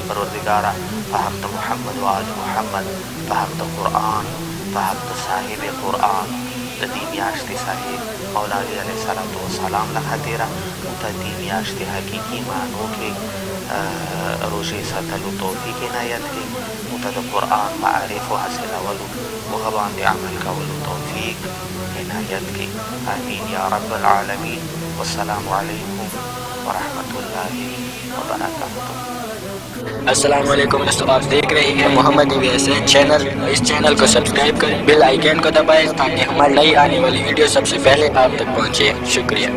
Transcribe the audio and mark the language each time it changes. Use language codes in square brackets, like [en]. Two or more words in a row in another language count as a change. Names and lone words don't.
[ps] پروردګاره په حق د محمد و آل محمد، په حق د قرآن، په حق د صاحب قرآن د دې میاشتې صاحب مولا [ar] علیه السلام [ps] له خاطره موږ ته دې میاشتې حقیقي معنو کې روژې ساتلو توفیق عنایت کړي، موږ ته د قرآن معارفو حاصلولو و هغه باندې عمل کولو توفیق عنایت کړي. [ar] آمین یا رب العالمین. والسلام علیکم ورحمۃ اللہ وبرکاتہ. [ur] السلام علیکم دوستوں، آپ دیکھ رہے ہیں محمد نبی حسین چینل. اس چینل کو سبسکرائب کریں، بیل آئیکن کو دبائیں تاکہ ہماری نئی آنے والی ویڈیو سب سے پہلے آپ تک پہنچے.